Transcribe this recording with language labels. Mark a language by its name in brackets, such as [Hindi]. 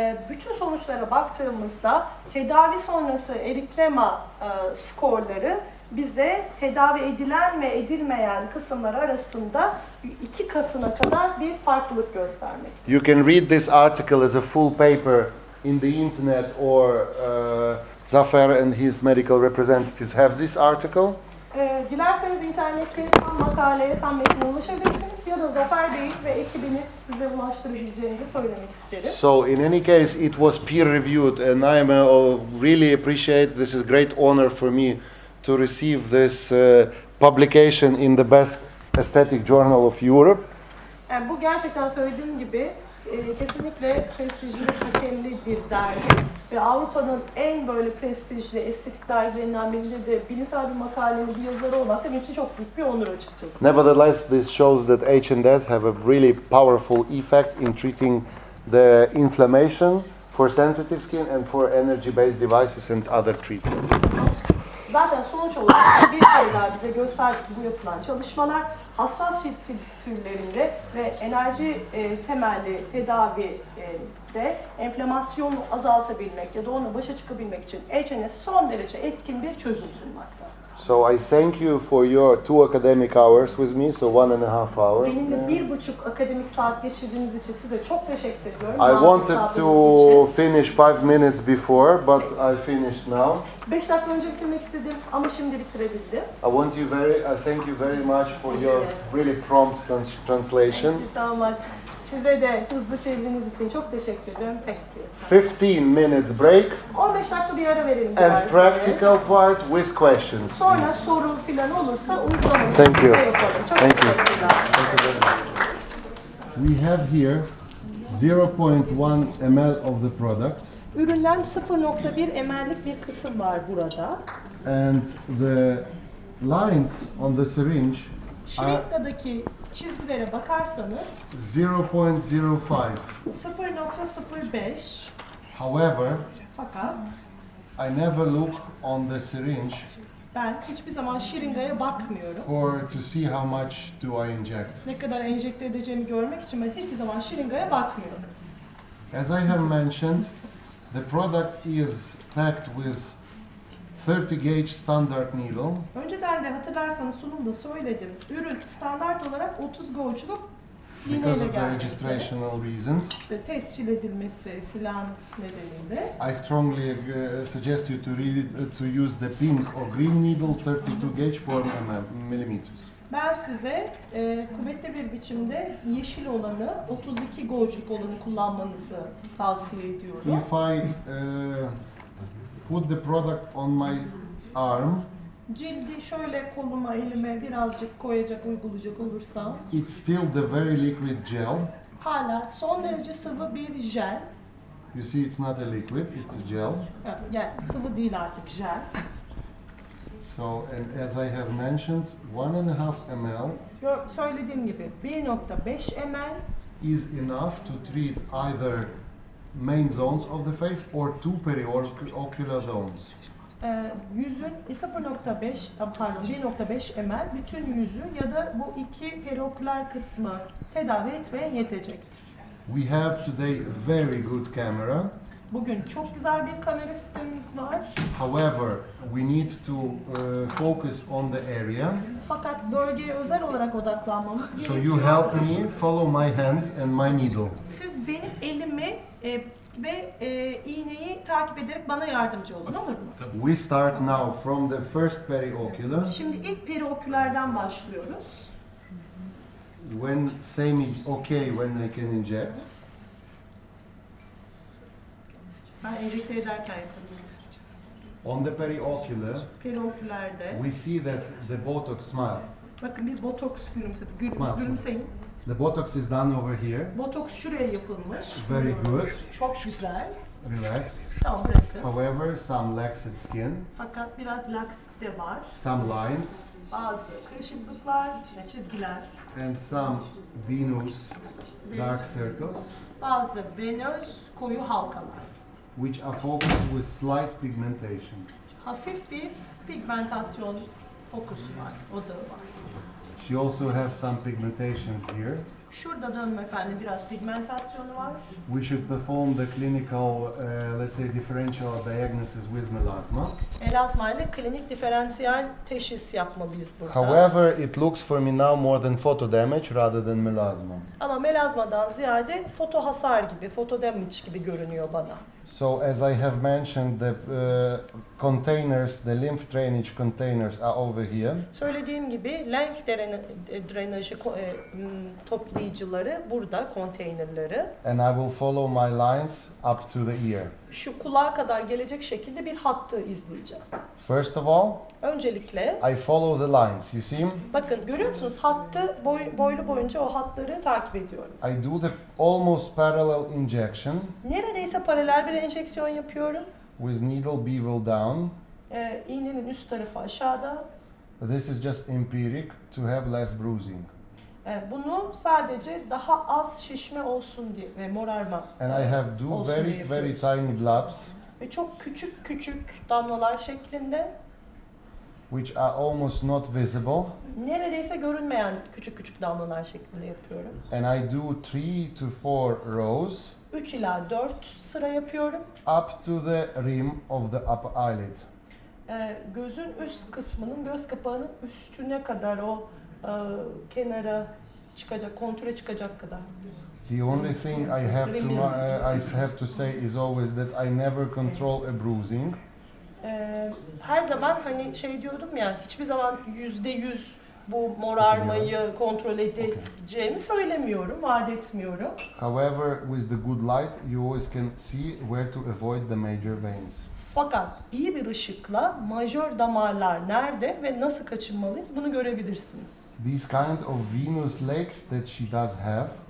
[Turkish] Bütün sonuçlara baktığımızda tedavi sonrası eritrema skorları bize tedavi edilen ve edilmeyen kısımlar arasında 2 katına kadar bir farklılık göstermekte. [English] You can read this article as a full paper in the internet, or Zafer and his medical representatives have this article. [Turkish] Dilerseniz internette tam makaleye, tam metne ulaşabilirsiniz ya da Zafer Bey ve ekibini size ulaştırabileceğini de söylemek isterim. [English] So in any case, it was peer reviewed, and I really appreciate. This is great honor for me to receive this publication in the best aesthetic journal of Europe. [Turkish] Yani bu gerçekten söylediğim gibi kesinlikle prestijli ve kökenli bir dergi ve Avrupa'nın en böyle prestijli estetik dergilerinden birinde de bilimsel bir makalenin bir yazarı olmak da benim için çok büyük bir onur açıkçası. [English] Nevertheless, this shows that H&S have a really powerful effect in treating the inflammation for sensitive skin and for energy-based devices and other treatments. [Turkish] Zaten sonuç olarak bir kere daha bize gösterdi ki bu yapılan çalışmalar hassas cilt türlerinde ve enerji temelli tedavide enflamasyonu azaltabilmek ya da onunla başa çıkabilmek için H&S son derece etkin bir çözüm sunmakta. [English] So I thank you for your 2 academic hours with me, so 1.5 hours. [Turkish] Benimle 1,5 akademik saat geçirdiğiniz için size çok teşekkür ediyorum. [English] I wanted to finish 5 minutes before, but I finished now. [Turkish] 5 dakika önce bitirmek istedim ama şimdi bitirebildim. [English] I thank you very much for your really prompt translation. Thank you so much. [Turkish] Size de hızlı çevirdiğiniz için çok teşekkür ederim. [English] Thank you. 15 minutes break [Turkish] 15 dakika bir ara verelim. [English] and [Turkish] dilerseniz. [English] practical part with questions. [Turkish] Sonra soru filan olursa uygulamayı [English] Thank you. [Turkish] yapalım. Çok [English] Thank you. [Turkish] teşekkürler. [English] We have here 0.1 ml of the product, [Turkish] Üründen 0,1 ml'lik bir kısım var burada. [English] and the lines on the syringe are [Turkish] Şırınga'daki çizgilere bakarsanız [English] 0.05. [Turkish] 0,05 [English] However, [Turkish] fakat [English] I never look on the syringe [Turkish] ben hiçbir zaman şırıngaya bakmıyorum. [English] to see how much do I inject. [Turkish] Ne kadar enjekte edeceğimi görmek için ben hiçbir zaman şırıngaya bakmıyorum. [English] As I have mentioned, the product is packed with 30 gauge standard needle, [Turkish] Önceden de hatırlarsanız sunumda söyledim. Ürün standart olarak 30 gauge'luk [English] because [Turkish] iğneyle [English] of the [Turkish] gelmekte. [English] registrational reasons. [Turkish] İşte tescil edilmesi filan nedeniyle. [English] I strongly suggest you to use the pink or green needle 32 gauge for millimeters. [Turkish] Ben size kuvvetli bir biçimde yeşil olanı, 32 gauge'luk olanı kullanmanızı tavsiye ediyorum. [English] If I put the product on my arm, [Turkish] Cildi şöyle koluma, elime birazcık koyacak, uygulayacak olursam [English] it's still the very liquid gel. [Turkish] hala son derece sıvı bir jel. [English] You see, it's not a liquid, it's a gel. [Turkish] Yani sıvı değil artık jel. [English] So, and as I have mentioned, 1.5 ml [Turkish] Söylediğim gibi 1,5 ml [English] is enough to treat either main zones of the face or 2 periocular zones. [Turkish] Yüzün 1,5 ml bütün yüzü ya da bu iki perioküler kısmı tedavi etmeye yetecektir. [English] We have today a very good camera. [Turkish] Bugün çok güzel bir kamera sistemimiz var. [English] However, we need to focus on the area. [Turkish] Fakat bölgeye özel olarak odaklanmamız [English] So [Turkish] gerekiyor. [English] you help me follow my hand and my needle. [Turkish] Siz benim elimi ve iğneyi takip ederek bana yardımcı olun, olur mu? [English] We start now from the first periocular. [Turkish] Şimdi ilk periokülerden başlıyoruz. [English] When same is okay when I can inject. [Turkish] Ben enjekte ederken yapıyorum. [English] On the periocular, [Turkish] Periokülerde. [English] we see that the Botox smile. [Turkish] Bakın bir botoks gülümsedi. [English] Smile. [Turkish] Gülümseyin. [English] The Botox is done over here. [Turkish] Botoks şuraya yapılmış. [English] Very good. [Turkish] Çok güzel. [English] Relax. [Turkish] Tamam, bırakın. [English] However, some laxed skin, [Turkish] Fakat biraz laks de var. [English] some lines, [Turkish] Bazı kırışıklıklar ve çizgiler. [English] and some venous dark circles, [Turkish] Bazı venöz koyu halkalar. [English] which are focused with slight pigmentation. [Turkish] Hafif bir pigmentasyon fokusu var, odağı var. [English] She also have some pigmentations here. [Turkish] Şurada da hanımefendi biraz pigmentasyonu var. [English] We should perform the clinical, let's say, differential diagnosis with melasma. [Turkish] Melasma ile klinik diferansiyel teşhis yapmalıyız burada. [English] However, it looks for me now more than photo damage rather than melasma. [Turkish] Ama melazmadan ziyade foto hasar gibi, foto damage gibi görünüyor bana. [English] So as I have mentioned, the containers, the lymph drainage containers are over here. [Turkish] Söylediğim gibi lenf drenajı toplayıcıları burada, konteynerleri. [English] And I will follow my lines up to the ear. [Turkish] Şu kulağa kadar gelecek şekilde bir hattı izleyeceğim. [English] First of all, [Turkish] Öncelikle [English] I follow the lines. You see? [Turkish] bakın görüyor musunuz? Hattı boylu boyunca o hatları takip ediyorum. [English] I do the almost parallel injection [Turkish] Neredeyse paralel bir enjeksiyon yapıyorum. [English] with needle bevel down. [Turkish] İğnenin üst tarafı aşağıda. [English] This is just empiric to have less bruising. [Turkish] Bunu sadece daha az şişme olsun diye ve morarma [English] And I have do [Turkish] olsun diye [English] very [Turkish] yapıyoruz. [English] tiny blobs, [Turkish] Ve çok küçük küçük damlalar şeklinde, [English] which are almost not visible. [Turkish] neredeyse görünmeyen küçük küçük damlalar şeklinde yapıyorum. [English] And I do 3 to 4 rows [Turkish] 3 ila 4 sıra yapıyorum. [English] up to the rim of the upper eyelid. [Turkish] Gözün üst kısmının, göz kapağının üstüne kadar o kenara çıkacak, kontüre çıkacak kadar. [English] The only thing I have to say is always that I never control a bruising. [Turkish] Her zaman hani şey diyordum ya, hiçbir zaman %100 bu morarmayı kontrol edeceğimi söylemiyorum, vaat etmiyorum. [English] However, with the good light, you always can see where to avoid the major veins. [Turkish] Fakat iyi bir ışıkla majör damarlar nerede ve nasıl kaçınmalıyız bunu görebilirsiniz. [English] These kind of venous legs that she does have